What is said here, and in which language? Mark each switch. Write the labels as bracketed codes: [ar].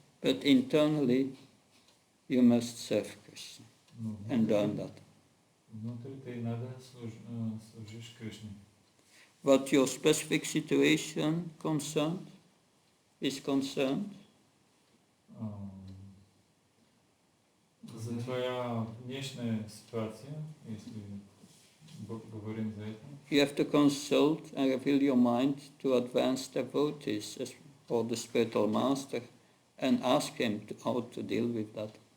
[en] But internally you must serve Krishna and learn that. [ru] Внутри ты надо служишь Кришне. [en] What your specific situation is concerned, [ru] За твоя внешняя ситуация, если говорим за это, [en] you have to consult and reveal your mind to advanced devotees or the spiritual master and ask him how to deal with that.